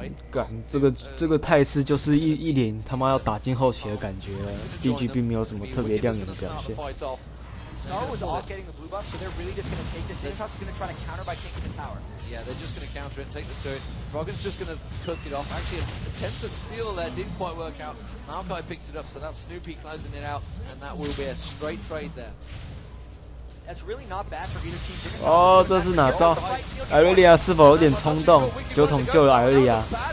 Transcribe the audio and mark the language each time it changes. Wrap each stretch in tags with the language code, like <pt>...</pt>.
<zh>干，这个态势就是一脸他妈要打进后期的感觉了。 DG 并没有什么特别亮眼的表现。</zh> <en>Star was off getting the blue buff, so they're really just going to take this. Dignitas is going to try to counter by taking the tower. Yeah, they're just going to counter it, take the turret. Froggen's just going to cut it off. Actually, an attempt at steal there didn't quite work out. Maokai picks it up, so that's Snoopy closing it out, and that will be a straight trade there. That's really not bad for either team.</en> <zh>哦，这是哪招？艾瑞利亚是否有点冲动？酒桶救了艾瑞利亚。</zh>